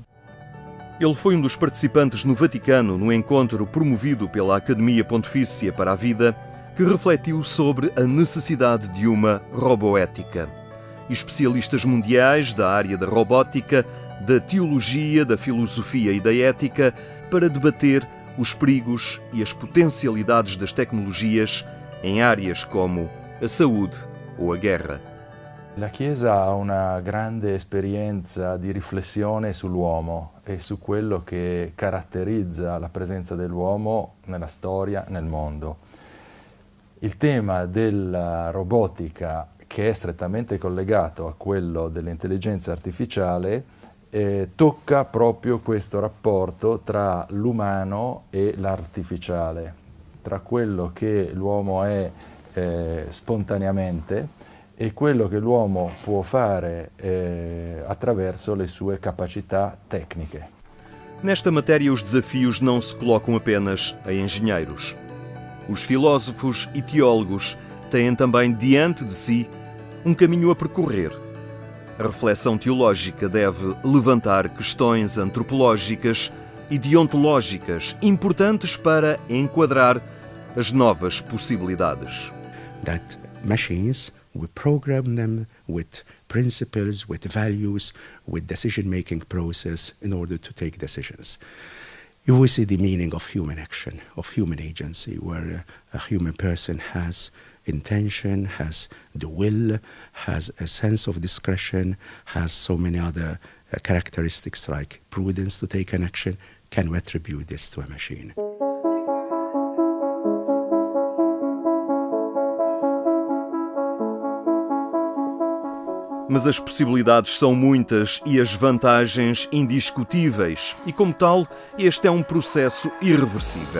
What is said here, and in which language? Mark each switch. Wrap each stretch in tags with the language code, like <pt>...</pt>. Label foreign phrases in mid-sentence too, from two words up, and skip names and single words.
<pt>Ele foi um dos participantes no Vaticano, no encontro promovido pela Academia Pontifícia para a Vida, que refletiu sobre a necessidade de uma roboética. Especialistas mundiais da área da robótica, da teologia, da filosofia e da ética, para debater os perigos e as potencialidades das tecnologias em áreas como a saúde ou a guerra.</pt> <it>La Chiesa ha una grande esperienza di riflessione sull'uomo e su quello che caratterizza la presenza dell'uomo nella storia, nel mondo. Il tema della robotica, che è strettamente collegato a quello dell'intelligenza artificiale, tocca proprio questo rapporto tra l'umano e l'artificiale, tra quello che l'uomo è spontaneamente e quello che l'uomo può fare attraverso le sue capacità tecniche.</it> <pt>Nesta matéria, os desafios não se colocam apenas a engenheiros. Os filósofos e teólogos têm também diante de si um caminho a percorrer. A reflexão teológica deve levantar questões antropológicas e deontológicas importantes para enquadrar as novas possibilidades.</pt> <en>That machines, we program them with principles, with values, with decision-making process in order to take decisions. You will see the meaning of human action, of human agency, where a human person has intention, has the will, has a sense of discretion, has so many other characteristics like prudence to take an action. Can we attribute this to a machine?</en> <pt>Mas as possibilidades são muitas e as vantagens indiscutíveis. E, como tal, este é um processo irreversível.</pt>